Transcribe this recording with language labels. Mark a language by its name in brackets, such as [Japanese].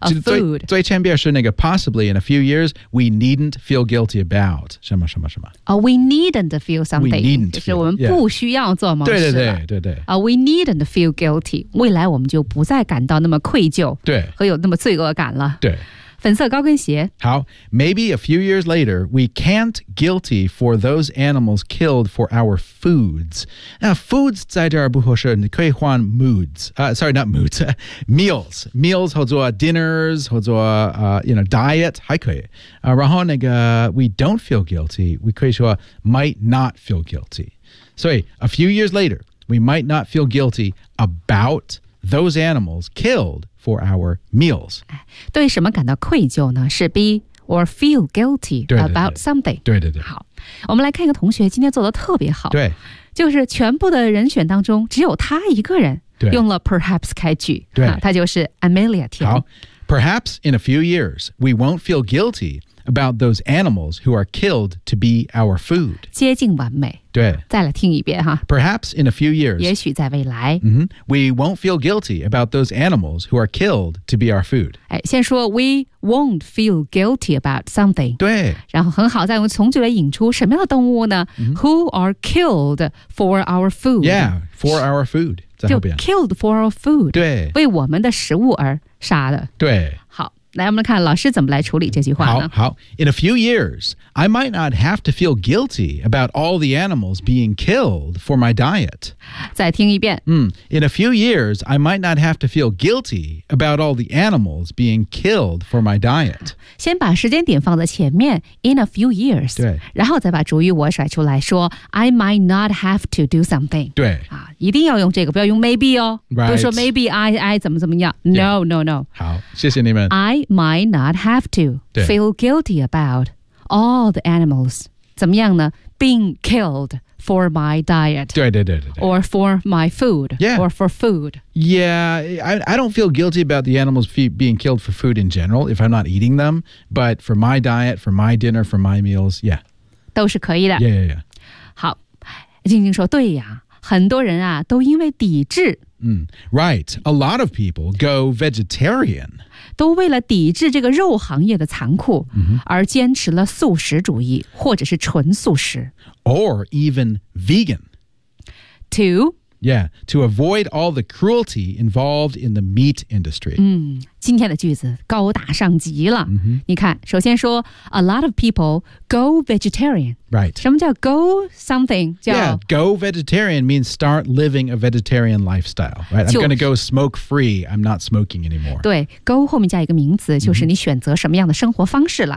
[English] Food. [Chinese] 最前边是那个 [English] possibly in a few years, we needn't feel guilty about [Chinese] 什么什么什么。 [English] We needn't feel something. We needn't feel, [Chinese] 就是我们不需要做某事。对对对对对。 [English] We needn't feel guilty. [Chinese] 未来我们就不再感到那么愧疚。对。和有那么罪恶感了。对。粉色高跟鞋。 [English] 好 maybe a few years later, we can't guilty for those animals killed for our foods. Now, foods [Chinese] 在这儿不合适你可以换 [English] moods,、sorry, not moods, meals. Meals [Chinese] 或者 [English] dinners, 或者、you know, diet, [Chinese] 还可以。然后那个 [English] we don't feel guilty, [Chinese] 我可以说 [English] might not feel guilty. So, a few years later, we might not feel guilty about those animals killed,For our meals. [Chinese] 对什么感到愧疚呢是 [English] be or feel guilty [Chinese] 对对对 [English] about something. [Chinese] 对对对。好我们来看一个同学今天做得特别好。对。就是全部的人选当中只有他一个人用了 perhaps 开句。对。他就是 Amelia 田。好。 [English] Perhaps in a few years, we won't feel guilty about those animals who are killed to be our food. [Chinese] 接近完美。对。再来听一遍哈。 [English] Perhaps in a few years, [Chinese] 也许在未来、 [English] mm-hmm, we won't feel guilty about those animals who are killed to be our food. [Chinese] 哎，先说 [English] we won't feel guilty about something. [Chinese] 对。然后很好，再从这里引出什么样的动物呢、mm-hmm. [English] Who are killed for our food. Yeah, for our food. [Chinese] 在后边。 [English] Killed for our food. [Chinese] 对。为我们的食物而杀的。对。好。来，我们来看老师怎么来处理这句话呢？好，好。 [English] In a few years, I might not have to feel guilty about all the animals being killed for my diet. [Chinese] 再听一遍。 [English] In a few years, I might not have to feel guilty about all the animals being killed for my diet. [Chinese] 先把时间点放在前面 , [English] in a few years. [Chinese] 对。然后再把主语我甩出来说 , [English] I might not have to do something. [Chinese] 对。啊，一定要用这个，不要用 maybe 哦。 [English] Right. [Chinese] 不是说 maybe I 怎么怎么样。 [English] No,、yeah. no, no. [Chinese] 好，谢谢你们。 [English] I might not have to feel guilty about all the animals. [Chinese] 怎么样呢 [English] ?Being killed for my diet. [Chinese] 对对对对对 [English] Or for my food. Yeah. Or for food. Yeah, I don't feel guilty about the animals being killed for food in general if I'm not eating them. But for my diet, for my dinner, for my meals, yeah. [Chinese] 都是可以的。 [English] Yeah, yeah, yeah. [Chinese] 好，静静说对呀，很多人啊都因为抵制 [English] Right. A lot of people go vegetarian. [Chinese] 都为了抵制这个肉行业的残酷、 [English] mm-hmm. [Chinese] 而坚持了素食主义或者是纯素食。 [English] Or even vegan. To? Yeah. To avoid all the cruelty involved in the meat industry.、 [Chinese] 今天的句子高大上极了。 [English] Mm-hmm. [Chinese] 你看首先说 [English] a lot of people go vegetarian. Right. [Chinese] 什么叫 [English] go something? [Chinese] 叫 [English] yeah, go vegetarian means start living a vegetarian lifestyle. Right. I'm going to go smoke free. I'm not smoking anymore. [Chinese] 对 go 后面加一个名词就是你选择什么样的生活方式了。